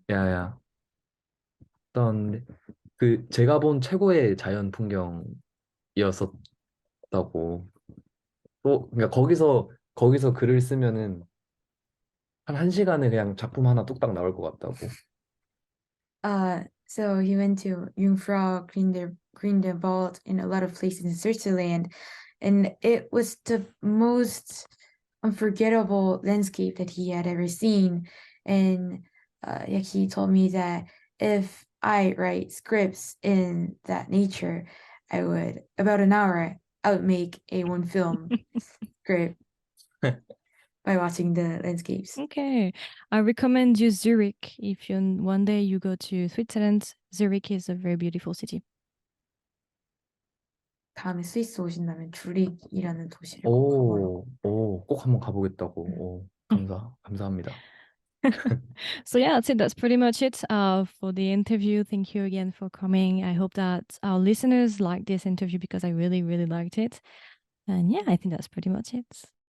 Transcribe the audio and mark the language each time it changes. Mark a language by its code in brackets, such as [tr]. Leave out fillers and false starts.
[ko] 야야. 어떤, 제가 본 최고의 자연 풍경이었었던 같다고. 또 그러니까 거기서 글을 쓰면은 한 1시간에 그냥 작품 하나 뚝딱 나올 것 같다고. [en] So he went to Jungfrau, Grindelwald, and a lot of places in Switzerland, and it was the most unforgettable landscape that he had ever seen. And he told me that if I write scripts in that nature, about an hour, I would make a one film script by watching the landscapes. Okay, I recommend you Zurich if one day you go to Switzerland. Zurich is a very beautiful city. [ko] 다음에 스위스 오신다면 주릭이라는 도시를 꼭 가보라고. 꼭 한번 가보겠다고. 감사합니다. [en] So yeah, that's it. That's pretty much it for the interview. Thank you again for coming. I hope that our listeners like this interview because I really, really liked it. And yeah, I think that's pretty much it.